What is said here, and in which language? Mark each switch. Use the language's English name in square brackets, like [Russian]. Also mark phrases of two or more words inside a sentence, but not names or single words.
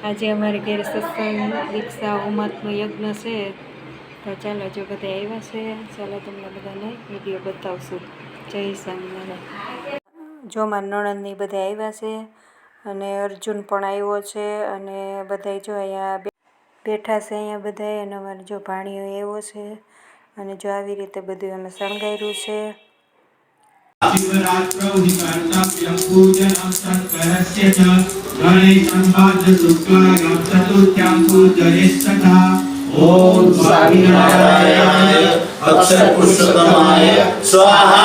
[Gujarati] આજે અમારે ઘેર સત્સંગ દીક્ષા હોમાત્મ યજ્ઞ છે, તો ચાલો જો બધા આવ્યા છે, ચાલો તમને બધાને વિડીયો બતાવશું। જય સ્વામિનારાયણ। જો મારા નણંદની બધા આવ્યા છે અને અર્જુન પણ આવ્યો છે, અને બધા જો અહીંયા બેઠા છે અહીંયા બધા, અને અમારે જો ભાણિયો આવ્યો છે, અને જો આવી રીતે બધું અમે શણગાર્યું છે। [Sanskrit] शिवरात्रौ हि कर्तव्यं पूजनं शङ्करस्य च गणेशम्भाद्रशुक्लायां चतुर्थ्यां पूजयेत्तथा। ॐ स्वामिनारायणाय अक्षरपुरुषोत्तमाय स्वाहा।